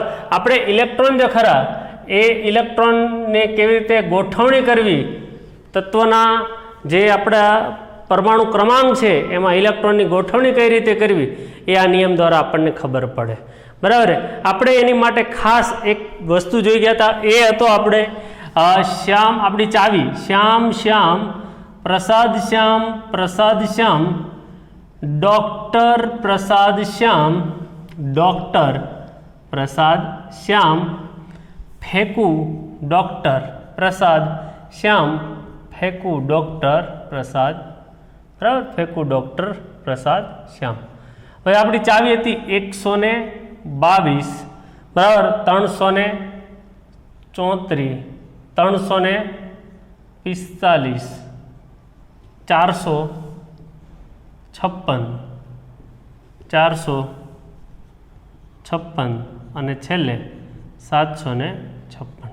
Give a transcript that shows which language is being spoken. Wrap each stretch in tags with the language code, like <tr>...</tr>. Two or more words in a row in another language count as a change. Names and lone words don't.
<gu>આપણે ઇલેક્ટ્રોન જે ખરા એ ઇલેક્ટ્રોનને કેવી રીતે ગોઠવણી કરવી, તત્વના જે આપણા પરમાણુ ક્રમાંક છે એમાં ઇલેક્ટ્રોનની ગોઠવણી કઈ રીતે કરવી એ આ નિયમ દ્વારા આપણને ખબર પડે, બરાબર। આપણે એની માટે ખાસ એક વસ્તુ જોઈ ગયા હતા, એ હતો આપણે શ્યામ, આપણી ચાવી શ્યામ શ્યામ પ્રસાદ શ્યામ પ્રસાદ શ્યામ ડૉક્ટર પ્રસાદ શ્યામ ડૉક્ટર પ્રસાદ શ્યામ ફેંકુ ડૉક્ટર પ્રસાદ શ્યામ ફેંકુ ડૉક્ટર પ્રસાદ, બરાબર। फेंकू डॉक्टर प्रसाद श्याम। હવે આપણી ચાવી હતી 122, બરાબર। 334, 345, 456, 456 અને છેલ્લે 756।</gu>